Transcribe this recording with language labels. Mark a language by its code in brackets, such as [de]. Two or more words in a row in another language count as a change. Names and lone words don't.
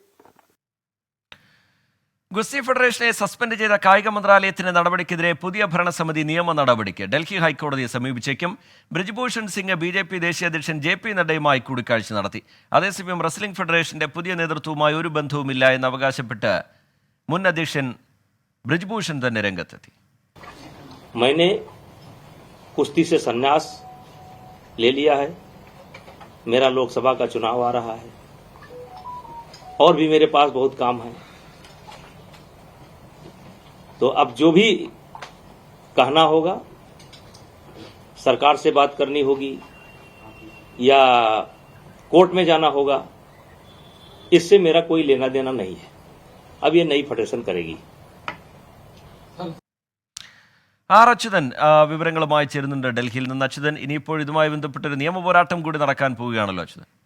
[ml] ഗുസ്തി ഫെഡറേഷനെ സസ്പെൻഡ് ചെയ്ത കായിക മന്ത്രാലയത്തിന്റെ നടപടിക്കെതിരെ പുതിയ ഭരണസമിതി നിയമ നടപടിക്ക് ഡൽഹി ഹൈക്കോടതിയെ സമീപിച്ചേക്കും. ബ്രിജ്ഭൂഷൺ സിംഗ് BJP ദേശീയ അധ്യക്ഷൻ JP നഡ്ഡയുമായി കൂടിക്കാഴ്ച നടത്തി. അതേസമയം റെസ്ലിംഗ് ഫെഡറേഷന്റെ പുതിയ നേതൃത്വവുമായി ഒരു ബന്ധവുമില്ല എന്ന് അവകാശപ്പെട്ട് മുൻ അധ്യക്ഷൻ ബ്രിജ്ഭൂഷൺ തന്നെ രംഗത്തെത്തി. [hi] मैंने कुश्ती से संन्यास ले लिया है. मेरा लोकसभा का चुनाव आ रहा है और भी मेरे पास बहुत काम है. तो अब जो भी कहना होगा, सरकार से बात करनी होगी या कोर्ट में जाना होगा, इससे मेरा कोई लेना देना नहीं है. अब ये नई फेडरेशन करेगी. [ml] അച്യുതൻ വിവരങ്ങളുമായി ചേരുന്നുണ്ട് ഡൽഹിയിൽ നിന്ന്. അച്യുതൻ, ഇനിയിപ്പോൾ ഇതുമായി ബന്ധപ്പെട്ടൊരു നിയമ പോരാട്ടം കൂടി നടക്കാൻ പോവുകയാണല്ലോ അച്യുതൻ.